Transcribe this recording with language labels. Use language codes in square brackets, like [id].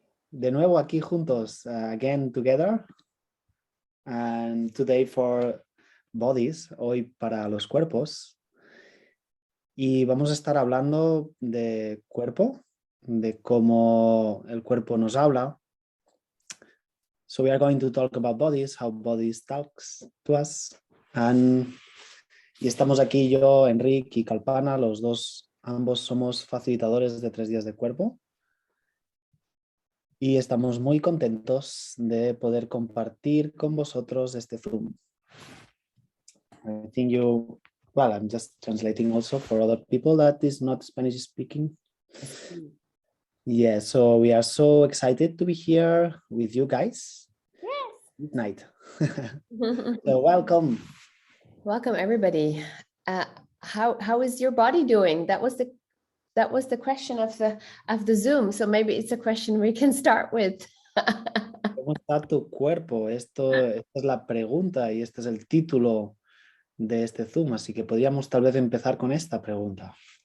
[es] De nuevo aquí juntos, [en] again together. And today for bodies, [es] hoy para los cuerpos. Y vamos a estar hablando de cuerpo, de cómo el cuerpo nos habla. [en] So we are going to talk about bodies, how bodies talks to us. [es] Y estamos aquí yo, Enric y Kalpana, los dos, ambos somos facilitadores de 3 días de cuerpo. Y estamos muy contentos de poder compartir con vosotros este Zoom. [en] I think I'm just translating also for other people that is not Spanish speaking. Yeah, so we are so excited to be here with you guys. Yes. Good night. So welcome. Welcome everybody. How is your body doing? That was the question of the Zoom. So maybe it's a question we can start with. [es] ¿Cómo está tu cuerpo? Esta es la pregunta y este es el título de este Zoom, así que podríamos tal vez empezar con esta pregunta.